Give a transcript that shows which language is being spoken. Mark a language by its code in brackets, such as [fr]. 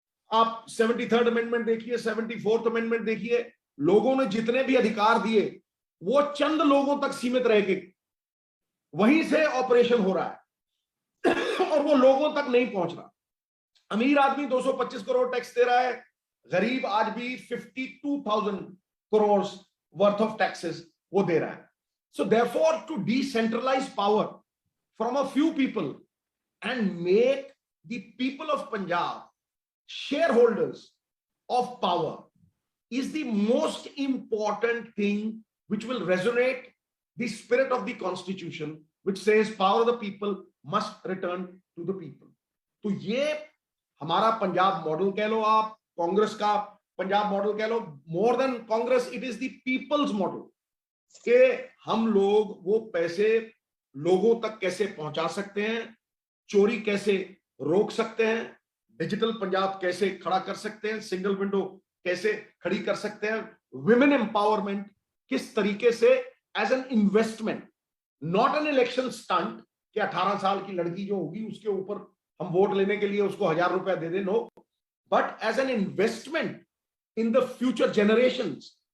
[hi] आप 73rd amendment देखिए, 74th amendment देखिए, लोगों ने जितने भी अधिकार दिए वो चंद लोगों तक सीमित रह के वहीं से ऑपरेशन हो रहा है और वो लोगों तक नहीं पहुंच रहा। अमीर आदमी 225 करोड़ टैक्स दे रहा है, गरीब आज भी 52,000 करोड़ [en] worth of taxes [hi] वो दे रहा है। [en] So therefore to decentralise power from a few people and make the people of Punjab shareholders of power is the most important thing which will resonate the spirit of the constitution, which says power of the people must return to the people. [hi] तो ये हमारा Punjab model कह लो, आप कांग्रेस का Punjab model कह लो, [en] more than Congress it is the people's model, [hi] कि हम लोग वो पैसे लोगों तक कैसे पहुंचा सकते हैं, चोरी कैसे रोक सकते हैं, डिजिटल पंजाब कैसे खड़ा कर सकते हैं, सिंगल विंडो कैसे खड़ी कर सकते हैं, विमेन एम्पावरमेंट किस तरीके से [en] as an investment, not an election stunt [hi] कि 18 साल की लड़की जो होगी उसके ऊपर हम वोट लेने के लिए उसको 1,000 रुपया दे दें, [en] No, but as an investment in the future generations.